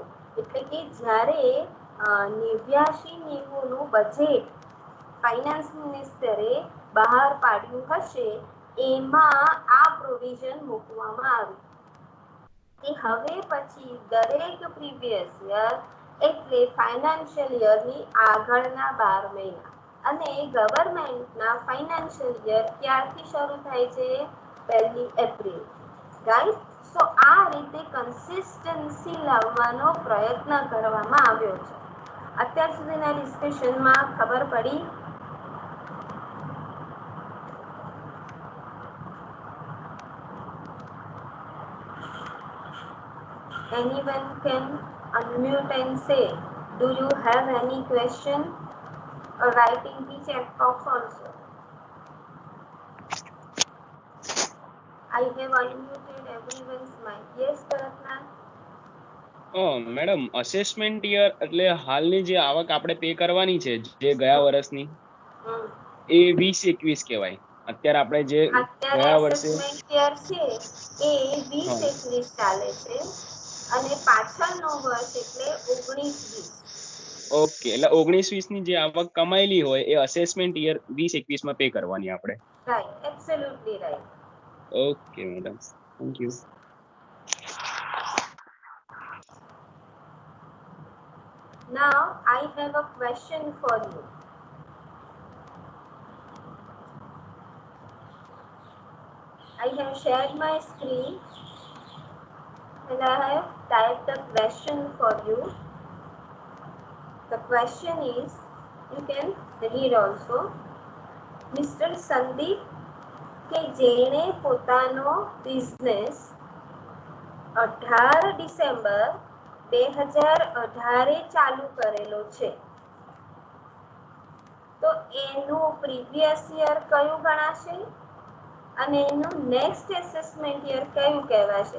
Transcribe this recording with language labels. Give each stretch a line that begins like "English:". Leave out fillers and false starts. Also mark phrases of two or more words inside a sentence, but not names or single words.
Gujarati: એટલે કે જ્યારે 89-90 નું બજેટ
English: finance ministerે
Gujarati: બહાર પાડ્યું હશે એમાં આ પ્રોવિઝન મૂકવામાં આવી કે હવે પછી દરેક
English: previous year
Gujarati: એટલે
English: financial yearની
Gujarati: આગળના 12 મહિના અને ગવર્મેન્ટના
English: financial year
Gujarati: ક્યારથી શરૂ થાય છે? 1 એપ્રિલ, રાઈટ? સો આ રીતે કન્સિસ્ટન્સી લાવવાનો પ્રયત્ન કરવામાં આવ્યો છે. અત્યાર સુધીના ડિસ્કશનમાં ખબર પડી?
English: Anyone can unmute and say, do you have any question? Or write in the chat box also. I have unmuted everyone's mic. Yes, Taratna?
Gujarati: મેડમ
English: assessment year
Gujarati: એટલે હાલની જે આવક આપણે પે કરવાની છે જે ગયા વર્ષની એ 20-21 કહેવાય. અત્યારે આપણે જે અત્યારે ગયા વર્ષે
English: assessment year
Gujarati: છે એ 20-21 ચાલે છે અને પાછળનો વર્ષ એટલે 19-20. ઓકે, એટલે 19-20 ની જે આવક કમાયેલી હોય એ
English: assessment year
Gujarati: 20-21 માં પે કરવાની આપણે.
English: right, absolutely right. okay madam, thank you. Now I have a question for you. I have shared my screen and I have typed a question for you. The question is, you can read also.
Gujarati: Mr. Sandeep કે જેણે પોતાનો બિઝનેસ 18 ડિસેમ્બર 2018 ચાલુ કરેલો છે તો એનું
English: previous year
Gujarati: કયું ગણાશે અને એનું
English: next assessment year
Gujarati: કયું કહેવાશે?